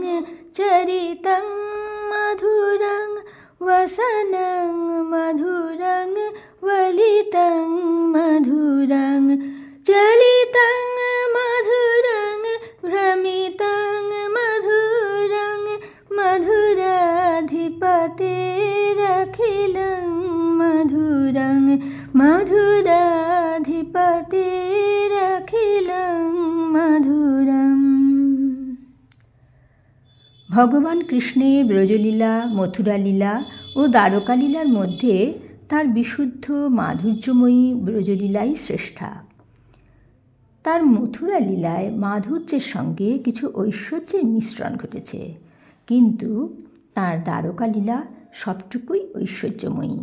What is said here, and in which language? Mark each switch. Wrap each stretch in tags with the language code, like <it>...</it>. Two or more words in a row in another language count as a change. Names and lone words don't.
<sa>चरितं मधुरं वसनं मधुरं वलितं मधुरं चलितं मधुरं भ्रमितं मधुरं मधुराधिपतेरखिलं मधुरं मधुराधिपतेरखिलं मधुरम्।</sa> <bn>ভগবান কৃষ্ণের ব্রজলীলা, মথুরালীলা ও দ্বারকালীলার মধ্যে তার বিশুদ্ধ মাধুর্যময়ী ব্রজলীলাই শ্রেষ্ঠা। তার মথুরা লীলায় মাধুর্যের সঙ্গে কিছু ঐশ্বর্যের মিশ্রণ ঘটেছে, কিন্তু তার দ্বারকালীলা সবটুকুই ঐশ্বর্যময়ী।</bn>